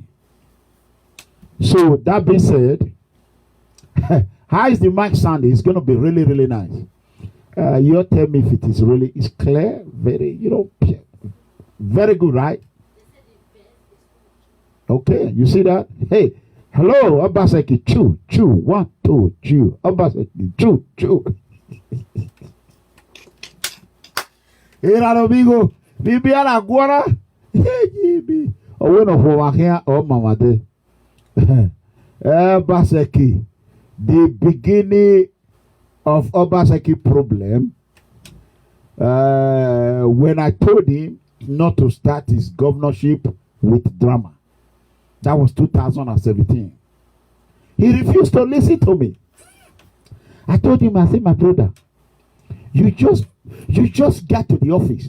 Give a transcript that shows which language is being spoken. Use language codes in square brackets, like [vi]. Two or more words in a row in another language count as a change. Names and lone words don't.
[en] So that being said, how is the mic sounding? It's going to be really, really nice. You tell me if it is really, it's clear, very, very good, right? Okay, you see that? Hey, hello, Obaseki, chew, 1, 2, chew. Obaseki, chew. Hey, amigo, Bibiana Guara. Hey, oh, no, for here, oh, Mama, de. Obaseki, the beginning of Obaseki problem, when I told him not to start his governorship with drama. That was 2017. He refused to listen to me. I told him, I said, my brother, you just get to the office.